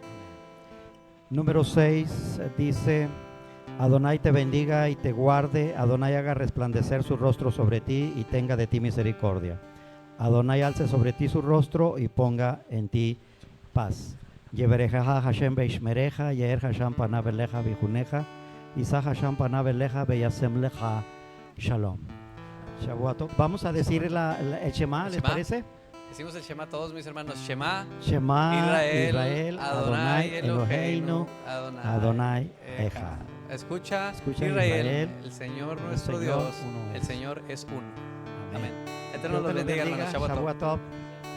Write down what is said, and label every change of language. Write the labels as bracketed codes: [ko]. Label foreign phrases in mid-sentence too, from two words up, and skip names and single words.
[es] Número 6 dice: Adonai te bendiga y te guarde, Adonai haga resplandecer su rostro sobre ti y tenga de ti misericordia. Adonai alce sobre ti su rostro y ponga en ti paz. [he] יברכך השם וישמרך יאר השם פניו אליך ויחנך ישא השם פניו אליך וישם לך שלום. שבוע טוב. [es] Vamos a decir el Shema, ¿les parece? Decimos el Shema todos, mis hermanos. Shema, [he] שמע ישראל אדוני אלוהינו אדוני אחד. [es] Escucha Israel, el Señor nuestro Señor Dios, uno es. el Señor es uno. Amén. Amén. Eterno los bendiga, hermanos. [he] שבת טוב. שבוע טוב.